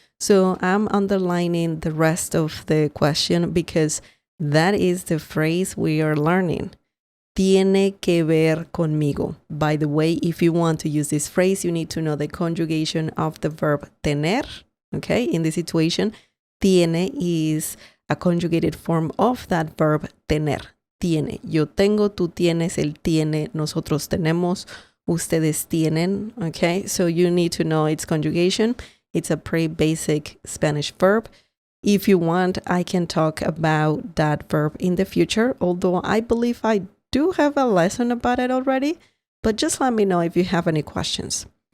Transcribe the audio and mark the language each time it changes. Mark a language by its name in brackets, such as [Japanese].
[English] So I'm underlining the rest of the question because that is the phrase we are learning. [Spanish] Tiene que ver conmigo. [English] By the way, if you want to use this phrase, you need to know the conjugation of the verb tener. Okay, in this situation, tiene is a conjugated form of that verb tener. [Spanish] Tiene. Yo tengo, tú tienes, él tiene, nosotros tenemos, ustedes tienen. [English] Okay, so you need to know its conjugation. It's a pretty basic Spanish verb. If you want, I can talk about that verb in the future, although I believe I do have a lesson about it already, but just let me know if you have any questions.